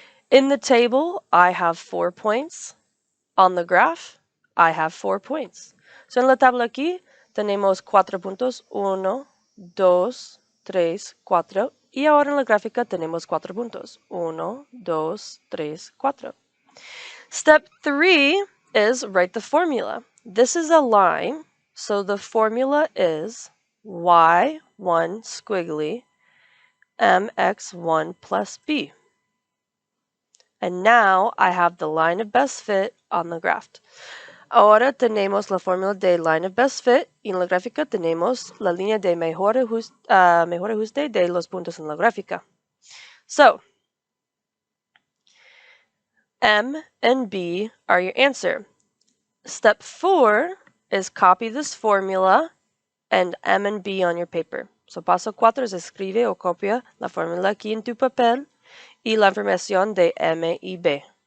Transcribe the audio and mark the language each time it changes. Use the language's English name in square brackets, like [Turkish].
[English] In the table, I have 4 points. On the graph, I have 4 points. [Spanish] So en la tabla aquí tenemos 4 puntos. 1, 2, 3, 4. Y ahora en la gráfica tenemos 4 puntos. [English] 1, 2, 3, 4. Step 3 is write the formula. This is a line, so the formula is y1 squiggly mx1 plus b. And now I have the line of best fit on the graph. [Spanish] Ahora tenemos la fórmula de line of best fit y en la gráfica tenemos la línea de mejor ajuste de los puntos en la gráfica. [English] So, M and B are your answer. Step 4 is copy this formula and M and B on your paper. [Spanish] So, paso 4 es escribe o copia la fórmula aquí en tu papel y la información de M y B.